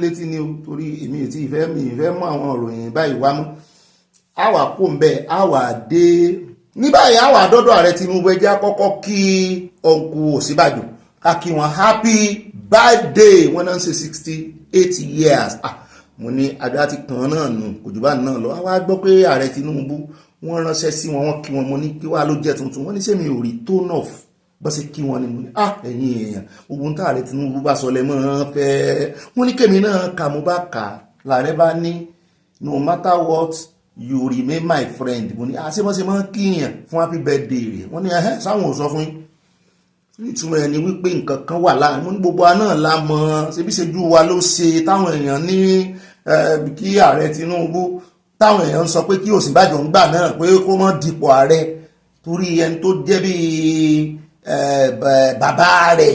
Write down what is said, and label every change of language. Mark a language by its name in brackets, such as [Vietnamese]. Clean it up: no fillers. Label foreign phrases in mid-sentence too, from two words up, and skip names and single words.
[Yoruba] létí ni o torí èmi ò tí ìfẹ́ mọ́ àwọn òròyìn báyìí wá mú àwà kó ń bẹ́ àwà dé ní báyìí àwà dọ́dọ̀ ààrẹ Tinubu ẹ jẹ́ àkọ́kọ́ kí ọ̀nkù Ọ̀ṣínbàjò ká kí wọn [English] happy birthday [Yoruba] wọ́n náà ń ṣe 68 years mo ní àgbà ti kàn náà nù kò jù bá náà lọ àwa gbọ́ pé ààrẹ Tinubu wọ́n ránṣẹ́ sí wọn wọ́n kí wọn mo ní kí wàá ló jẹ́ tuntun wọ́n ní sẹ́mi ò rí tone off bọ́ sí kí wọ́n ní mo ní ẹ̀yin èèyàn ogun tá ààrẹ Tinubu bá sọ lẹ́mọ́ fẹ́ wọ́n ní kèmí náà kà mo bá kà làárẹ̀ bá ní [English] no matter what you remain my friend. [Yoruba] mo ní àṣebọ́sẹ̀ máa ń kíyàn fún [English] happy birthday [Yoruba] rẹ̀ wọ́n ní sáwọn ò sọ fún yín nítumọ̀ ẹni wípé nǹkan kan wà láàrin. mo ní gbogbo wa náà la mọ̀ ṣebíṣejú wa ló ṣe táwọn èèyàn ní kí ààrẹ Tinubu táwọn èèyàn ń sọ pé kí Ọ̀ṣínbàjò ń gbà náà pé kó mọ́ dipò ààrẹ torí ẹni tó jẹ́ bí bàbá rẹ̀.